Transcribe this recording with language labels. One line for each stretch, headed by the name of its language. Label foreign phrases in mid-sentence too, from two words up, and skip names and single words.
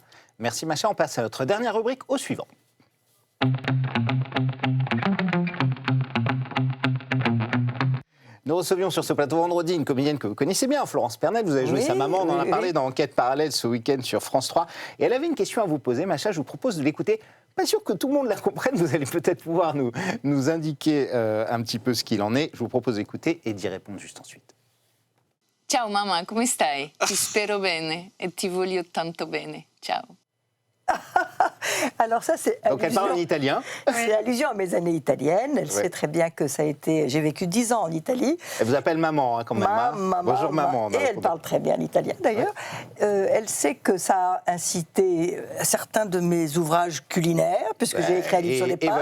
French: Merci Macha, on passe à notre dernière rubrique, au suivant. Nous recevions sur ce plateau vendredi une comédienne que vous connaissez bien, Florence Pernel. Vous avez joué sa maman, on en a parlé dans Enquête parallèle ce week-end sur France 3. Et elle avait une question à vous poser, Macha, je vous propose de l'écouter. Pas sûr que tout le monde la comprenne, vous allez peut-être pouvoir nous indiquer un petit peu ce qu'il en est. Je vous propose d'écouter et d'y répondre juste ensuite.
Italian: Ciao mamma, come stai? Ti spero bene e ti voglio tanto bene. Ciao.
French: Alors ça, c'est Donc elle parle en italien. C'est allusion à mes années italiennes. Elle sait très bien que ça a été... J'ai vécu 10 ans en Italie. Elle vous appelle maman, quand même. Bonjour maman. Et elle parle très bien l'italien, d'ailleurs. Elle sait que ça a incité certains de mes ouvrages culinaires, puisque j'ai écrit un livre sur les pâtes.